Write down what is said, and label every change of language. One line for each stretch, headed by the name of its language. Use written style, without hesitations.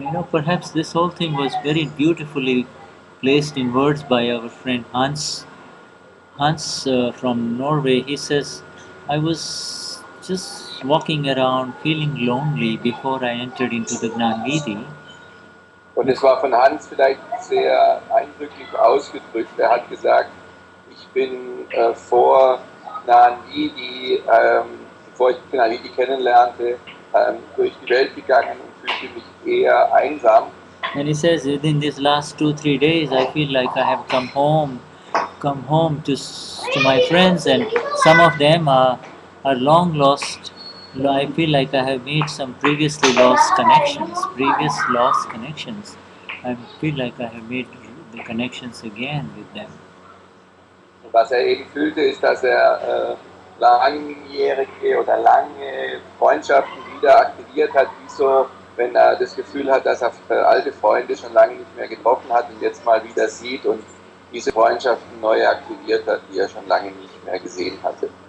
English: Perhaps this whole thing was very beautifully placed in words by our friend Hans. Hans from Norway, he says, I was just walking around feeling lonely before I entered into the Gnanvidhi.
German: Und es war von Hans vielleicht sehr eindrücklich ausgedrückt. Er hat gesagt, ich bin vor Gnanvidhi, bevor ich Gnanvidhi kennenlernte, durch die Welt gegangen und fühlte mich eher einsam.
English: And he says, within these last 2-3 days, I feel like I have come home to my friends, and some of them are long lost. I feel like I have made some previous lost connections. I feel like I have made the connections again with them.
German: Und was er eben fühlte, ist, dass er langjährige oder lange Freundschaften wieder aktiviert hat, wie so, wenn er das Gefühl hat, dass er alte Freunde schon lange nicht mehr getroffen hat und jetzt mal wieder sieht und diese Freundschaften neu aktiviert hat, die er schon lange nicht mehr gesehen hatte.